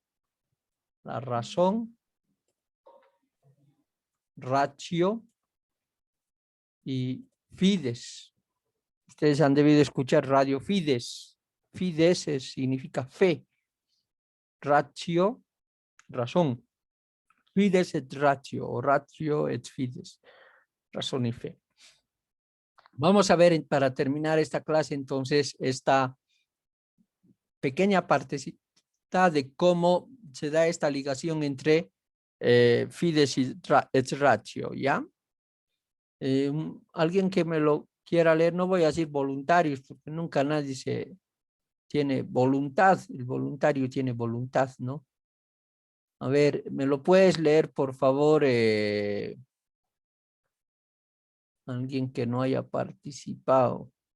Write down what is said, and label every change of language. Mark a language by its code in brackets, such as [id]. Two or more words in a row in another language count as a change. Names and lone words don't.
[es] La razón, ratio y fides. Ustedes han debido escuchar radio fides. Fides significa fe. Ratio, razón. [la] Fides et ratio, o ratio et fides. [es] Razón y fe. Vamos a ver para terminar esta clase entonces esta pequeña partecita de cómo se da esta ligación entre fides y [la] et ratio, [es] ¿ya? Alguien que me lo quiera leer, no voy a decir voluntarios, porque nunca nadie tiene voluntad, el voluntario tiene voluntad, ¿no? A ver, ¿me lo puedes leer, por favor? Alguien que no haya participado.